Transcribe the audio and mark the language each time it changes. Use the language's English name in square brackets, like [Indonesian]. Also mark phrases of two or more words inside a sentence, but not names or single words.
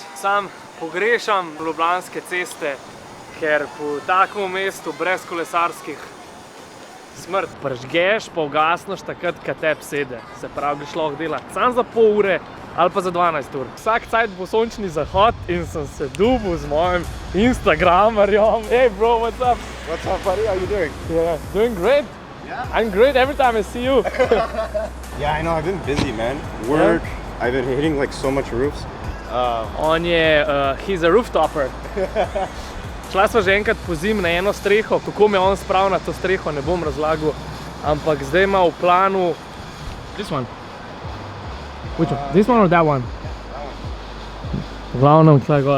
[Slovenian] Sam pogrešam ljubljanske ceste, ker po takem mestu brez kolesarskih smrt. Pržgeš, pa ugasneš takrat, [Croatian] kad tebi sede. [Slovenian] Se pravi, greš lahko delati sam za pol ure ali pa za 12 ur. Vsak cajt bo sončni zahod in sem se dubil z mojim Instagramerjem. [English] Hey bro, what's up? What's up, buddy? How you doing? Yeah, doing great. Yeah? I'm great every time I see you. Yeah, I know. I've been busy, man. Work. Yeah? I've been hitting like so much roofs. [Slovenian] On je, [English] he's a rooftopper. [Slovenian] Šla sva že enkrat po zim na eno streho, kako me on spravil na to streho, ne bom razlagal, ampak zdaj ima v planu... [English] This one. Which one? This one or that one? [Slovenian] V glavnem tle gor.